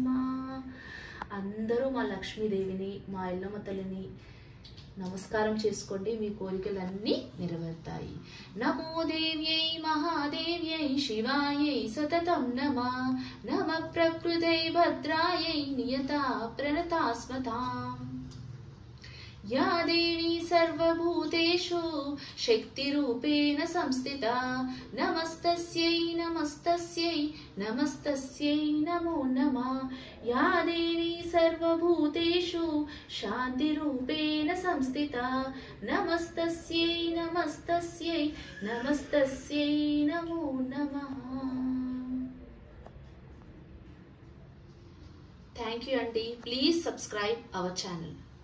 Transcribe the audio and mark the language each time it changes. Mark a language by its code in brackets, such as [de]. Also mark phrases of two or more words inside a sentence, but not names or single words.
[te] అందరూ మా లక్ష్మీదేవిని, మా ఎల్లమ్మ తల్లిని నమస్కారం చేసుకోండి. మీ కోరికలన్నీ నెరవేరుతాయి. [sa] నమో దేవ్యై మహాదేవ్యై శివాయై సతతం నమః. నమః ప్రకృతై భద్రాయై నియతా ప్రణతాస్మతాం. या देवी सर्वभूतेषु शक्तिरूपेण संस्थिता, नमस्तस्यै नमस्तस्यै नमस्तस्यै नमो नमः. या देवी सर्वभूतेषु शान्तिरूपेण संस्थिता, नमस्तस्यै नमस्तस्यै नमस्तस्यै नमो नमः. [en] Thank you, Auntie. Please subscribe our channel.